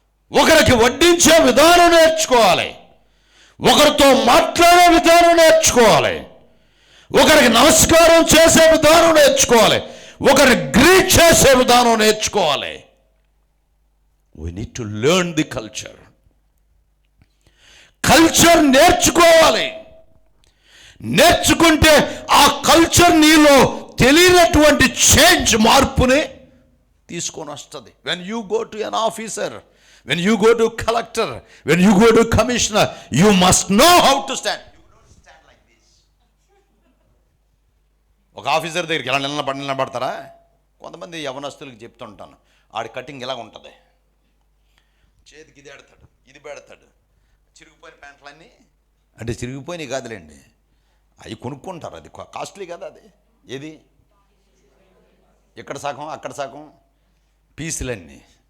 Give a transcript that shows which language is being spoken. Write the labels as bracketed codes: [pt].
[te] ఒకరికి వడ్డించే విధానం నేర్చుకోవాలి, ఒకరితో మాట్లాడే విధానం నేర్చుకోవాలి, ఒకరికి నమస్కారం చేసే విధానం నేర్చుకోవాలి, ఒకరిని గ్రీట్ చేసే విధానం నేర్చుకోవాలి. [en] We need to learn the culture. [te] Culture నేర్చుకోవాలి. నేర్చుకుంటే ఆ కల్చర్ నీలో తెలియనటువంటి చేంజ్, మార్పుని తీసుకొని వస్తుంది. [en] When you go to an officer, when you go to collector, when you go to commissioner, you must know how to stand. You don't stand like this. [te] ఒక officer దగ్గరికి ఎలా నిలబడతారా? కొంతమంది యవనస్తులకు చెప్తుంటాను, ఆడి కటింగ్ ఇలా ఉంటుంది, చేతికి ఇది పెడతాడు, ఇది పెడతాడు, చిరిగిపోయిన ప్యాంట్లన్నీ, అంటే చిరిగిపోయినవి కాదులేండి, అవి కొనుక్కుంటారు, అది కాస్ట్లీ కదా అది. ఏది ఇక్కడ సగం అక్కడ సగం పీసులన్నీ.